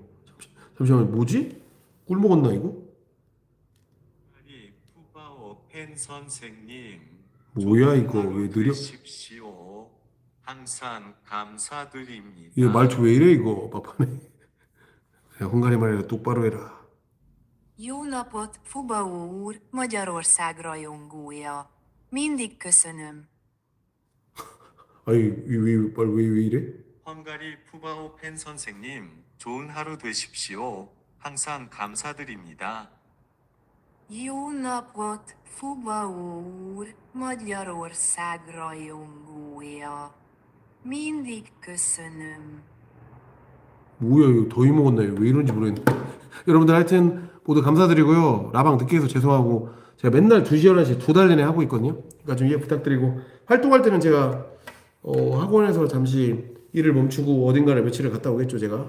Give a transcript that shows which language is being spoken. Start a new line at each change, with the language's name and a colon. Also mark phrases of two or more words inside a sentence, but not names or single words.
Korean: 잠시만 뭐지? 꿀 먹었나 이거? 헝가리 푸바오 팬 선생님, 뭐야 좋은 이거 하루 왜 느려? 되십시오. 항상 감사드립니다. 이거 말투 왜 이래 이거 막판에. 야, 헝가리 말이라 똑바로 해라.
Hungarian: Jó napot, Fubaó úr, Magyarország rajongója. Mindig köszönöm.
Korean: 아니 왜 이래? 헝가리 푸바오 팬 선생님, 좋은 하루 되십시오. 항상 감사드립니다.
Hungarian: Jó napot, Fubaó úr, Magyarország rajongója. Mindig köszönöm.
Korean: 뭐야 이거 더위 먹었나요? 왜 이런지 모르겠네. 여러분들 하여튼 모두 감사드리고요. 라방 늦게 해서 죄송하고 제가 맨날 2시 11시 2달 내내 하고 있거든요. 그러니까 좀 이해 부탁드리고 활동할 때는 제가 학원에서 잠시 일을 멈추고 어딘가를 며칠을 갔다 오겠죠 제가.